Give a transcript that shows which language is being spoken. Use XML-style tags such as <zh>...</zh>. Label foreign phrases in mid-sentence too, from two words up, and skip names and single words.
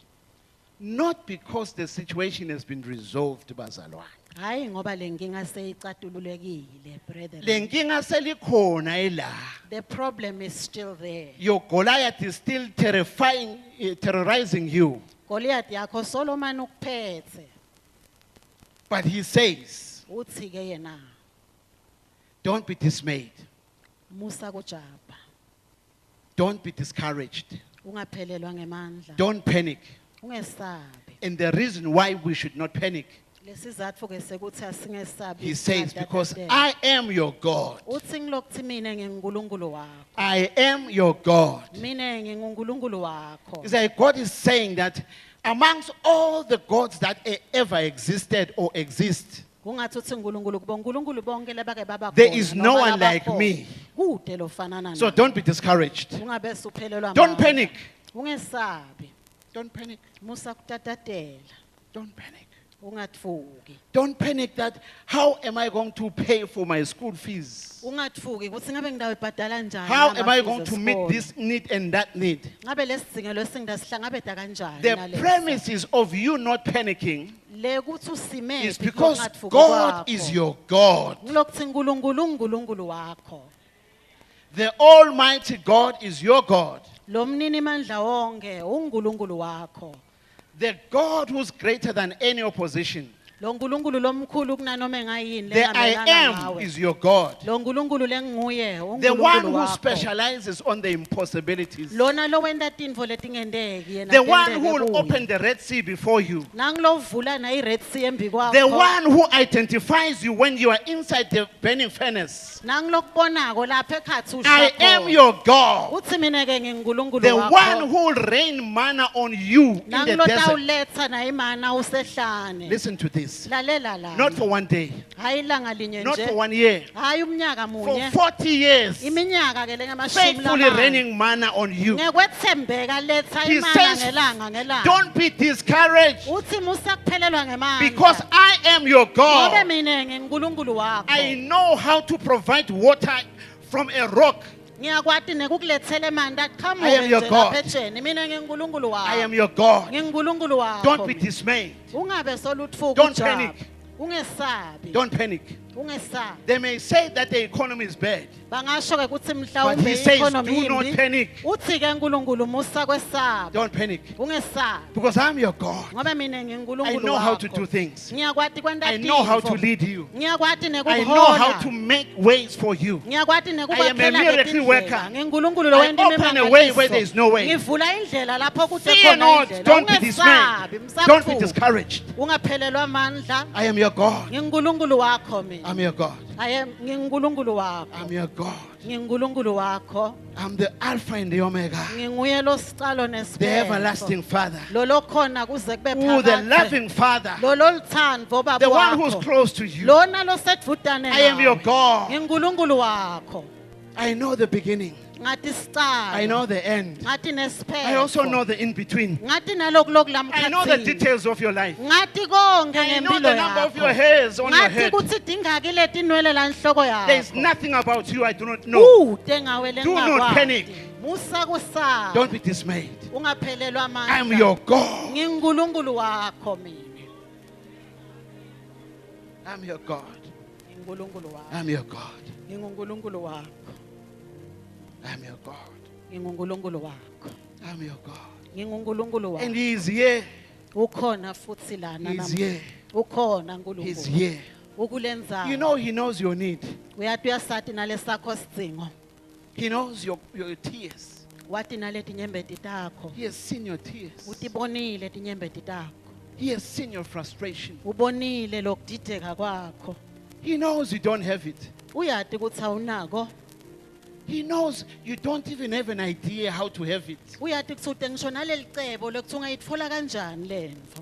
<en>Not because the situation has been resolved,</en> <ss>bazalwane. Hayi ngoba lenkinga seyicatululekile, brethren. Lenkinga selikhona ela.</ss> <en>The problem is still there. Your Goliath is still terrorizing you.</en> <ss>Goliath yakho Solomon ukuphethe.</ss> <en>But he says,</en> <ss>Uthi ke yena</ss> <en>don't be dismayed.</en> <ss>musa kujaba.</ss> <en>Don't be discouraged.</en> <ss>Ungaphelelwa ngemandla.</ss> <en>Don't panic.</en> <ss>Ungesabi.</ss> <en>And the reason why we should not panic,</en> <ss>Lesizatfu ke sekuthi asingesabi.</ss> <en>he says, because</en> <ss>singatatazeli.</ss> <en>I am your God.</en> <ss>Uthi ngilokuthi mina nginguNkulunkulu wakho.</ss> <en>I am your God.</en> <ss>Mina nginguNkulunkulu wakho.</ss> <en>It's like God is saying that amongst all the gods that ever existed or exist,</en> <ss>Kungathi uthi uNkulunkulu kubo uNkulunkulu bonke labake baba</ss> <en>there</en> <ss>khona,</ss> <en>is no</en> <ss>noma</ss> <en>one like</en> <ss>labakhona.</ss> <en>me.</en> <ss>Kude lofanana</ss> <en>So</en> <ss>naye.</ss> <en>don't be discouraged.</en> <ss>Ungabe suphelelwa</ss> <en>Don't</en> <ss>amandla.</ss> <en>panic.</en> <ss>Ungesabi.</ss> <en>Don't panic.</en> <ss>Musa kutatatela.</ss> <en>Don't panic.</en> <ss>Ungatfuki.</ss> <en>Don't panic that how am I going to pay for my school fees?</en> <ss>Ungatfuki ukuthi ngabe ngidawo ibhadala njani.</ss> <en>How am I</en> <ss>ama-fees</ss> <en>going to meet</en> <ss>esikole.</ss> <en>this need and that need?</en> <ss>Ngabe lesidingo lesingidasihlangabeda kanjani</ss> <en>The</en> <ss>nalesi?</ss> <en>premises of you not panicking</en> <ss>Le kuthi usime</ss> <en>is</en> <ss>phi</ss> <en>because</en> <ss>ungatfuki</ss> <en>God</en> <ss>kwakho.</ss> <en>is your God.</en> <ss>Ngilokuthi uNkulunkulu uNkulunkulu wakho.</ss> <en>The Almighty God is your God.</en> <ss>lo mnini mandla wonke uNkulunkulu wakho.</ss> <en>The God who's greater than any opposition.</en> <ss>Lo nkulunkulu lomkhulu kunanoma engayini</ss> <en>The I</en> <ss>lengamelana</ss> <en>am</en> <ss>nawe.</ss> <en>is your God.</en> <ss>Lo nkulunkulu lenguye</ss> <en>The one</en> <ss>uNkulunkulu</ss> <en>who</en> <ss>wakho.</ss> <en>specializes on the impossibilities.</en> <ss>Lona lo wenta tintfo letingendeki yena</ss> <en>The one who</en> <ss>tenteke</ss> <en>will</en> <ss>kuye.</ss> <en>open the Red Sea before you.</en> <ss>Nangilovula na iRed Sea embi kwakho.</ss> <en>The one who identifies you when you are inside the burning furnace.</en> <ss>Nangilokubonako lapha ekhathi</ss> <en>I am</en> <ss>ushakho.</ss> <en>your God.</en> <ss>Uthi mina ke ngingunkulunkulu</ss> <en>The one</en> <ss>wakho.</ss> <en>who will rain manna on you in the desert.</en> <ss>Nangilotawuletha na imana usehlane.</ss> <en>Listen to this.</en> <ss>Lalela la.</ss> <en>Not for one day,</en> <ss>Hayi ilanga linye</ss> <en>not for</en> <ss>nje.</ss> <en>1 year,</en> <ss>Hayi umnyaka</ss> <en>for</en> <ss>munye.</ss> <en>40 years.</en> <ss>Iminyaka ke lengamashumi</ss> <en>Faithfully</en> <ss>lamane.</ss> <en>raining manna on you.</en> <ss>Ngekwethembeka letha</ss> <en>He</en> <ss>imana</ss> <en>says,</en> <ss>ngelanga ngelanga.</ss> <en>don't be discouraged</en> <ss>Uthi musa kuphelelwa ngemandla.</ss> <en>because I am your</en> <ss>Ngobe</ss> <en>God.</en> <ss>mina ngingunkulunkulu wakho.</ss> <en>I know how to provide water from a rock.</en> <ss>Ngiyakwati nekukulethela emanti</ss> <en>I</en> <ss>aqhamuke</ss> <en>am your</en> <ss>nje</ss> <en>God.</en> <ss>lapha ejeni. Mina ngingunkulunkulu wakho.</ss> <en>I am your God.</en> <ss>Ngingunkulunkulu wakho.</ss> <en>Don't be</en> <ss>mina.</ss> <en>dismayed.</en> <ss>Ungabe solutfuka</ss> <en>Don't</en> <ss>ujabu.</ss> <en>panic.</en> <ss>Ungesabi.</ss> <en>Don't panic.</en> <ss>Ungesabi.</ss> <en>They may say that the economy is bad,</en> <ss>Bangasho ke ukuthi</ss> <en>but</en> <ss>mhlawumbe</ss> <en>he says,</en> <ss>i-economy</ss> <en>do not</en> <ss>imbi.</ss> <en>panic.</en> <ss>Uthi ke uNkulunkulu musa kwesaba.</ss> <en>Don't panic.</en> <ss>Ungesabi.</ss> <en>Because I'm your God.</en> <ss>Ngoba mina</ss> <en>I</en> <ss>ngingunkulunkulu</ss> <en>know how to</en> <ss>wakho.</ss> <en>do things.</en> <ss>Ngiyakwati kwenta</ss> <en>I know how to</en> <ss>tintfo.</ss> <en>lead you.</en> <ss>Ngiyakwati</ss> <en>I know how</en> <ss>nekukuhola.</ss> <en>to make ways for you.</en> <ss>Ngiyakwati</ss> <en>I am a</en> <ss>nekubakela</ss> <en>miracle worker.</en> <ss>letindlela. Ngingunkulunkulu lo</ss> <en>I</en> <ss>wenta</ss> <en>open a way where there is no way.</en> <ss>Ngivula indlela lapho kuthe</ss> <en>Fear</en> <ss>khona</ss> <en>not.</en> <ss>indlela.</ss> <en>Don't be</en> <ss>Ungesabi,</ss> <en>dismayed. Don't be</en> <ss>msakuthuka.</ss> <en>discouraged.</en> <ss>Ungaphelelwa amandla.</ss> <en>I am your God.</en> <ss>Ngingunkulunkulu wakho mina.</ss> <en>I'm your God.</en> <ss>Ngingunkulunkulu wakho.</ss> <en>I'm your God.</en> <ss>Ngingunkulunkulu wakho.</ss> <en>I'm the Alpha and the Omega,</en> <ss>Nginguye losicalo</ss> <en>the</en> <ss>nesiphetho.</ss> <en>everlasting Father.</en> <ss>Lo lokhona kuze kube</ss> <en>Oh, the</en> <ss>phakade.</ss> <en>loving Father,</en> <ss>Lo loluthando baba</ss> <en>the one who's</en> <ss>wakho.</ss> <en>close to you.</en> <ss>Lona losedvutane</ss> <en>I am your</en> <ss>nawe.</ss> <en>God.</en> <ss>Ngingunkulunkulu wakho.</ss> <en>I know the beginning.</en> <ss>Ngathi sicalo.</ss> <en>I know the end.</en> <ss>Ngathi nesiphetho.</ss> <en>I also know the in between.</en> <ss>Ngathi naloku</ss> <en>I know the</en> <ss>lamkhathini.</ss> <en>details of your life.</en> <ss>Ngathi konke</ss> <en>I know</en> <ss>ngempilo</ss> <en>the number of your</en> <ss>yakho.</ss> <en>hairs on your</en> <ss>Ngathi</ss> <en>head.</en> <ss>kuthi dingaki letinwele la enhloko</ss> <en>There is</en> <ss>yakho.</ss> <en>nothing about you I do not know.</en> <ss>Kude ngawe</ss> <en>Do not panic.</en> <ss>lengakwati. Musa kusaba.</ss> <en>Don't be dismayed.</en> <ss>Ungaphelelwa amandla.</ss> <en>I'm your God.</en> <ss>Ngingunkulunkulu wakho mina.</ss> <en>I'm your God.</en> <ss>Ngingunkulunkulu wakho.</ss> <en>I'm your God.</en> <ss>Ngingunkulunkulu wakho.</ss> <en>I'm your God.</en> <ss>Ngingunkulunkulu wakho.</ss> <en>I'm your God.</en> <ss>Ngingunkulunkulu</ss> <en>And</en> <ss>wakho.</ss> <en>He is here.</en> <ss>Ukhona futhi lana</ss> <en>He's</en> <ss>namhla.</ss> <en>here.</en> <ss>Ukhona</ss> <en>He's</en> <ss>uNkulunkulu.</ss> <en>here.</en> <ss>Ukulenzayo.</ss> <en>You know, He knows your need.</en> <ss>Uyathi uyasati nalesakho sidzingo.</ss> <en>He knows your tears.</en> <ss>Wati naletinyembeti takho.</ss> <en>He has seen your tears.</en> <ss>Utibonile tinyembeti takho.</ss> <en>He has seen your frustration.</en> <ss>Ubonile lokudideka kwakho.</ss> <en>He knows you don't have it.</en> <ss>Uyati ukuthi awunako.</ss> <en>He knows you don't even have an idea how to have it.</en> <ss>Uyati ukuthi ude ngisho naleli cebo lokuthi ungayitfola kanjani lento.</ss>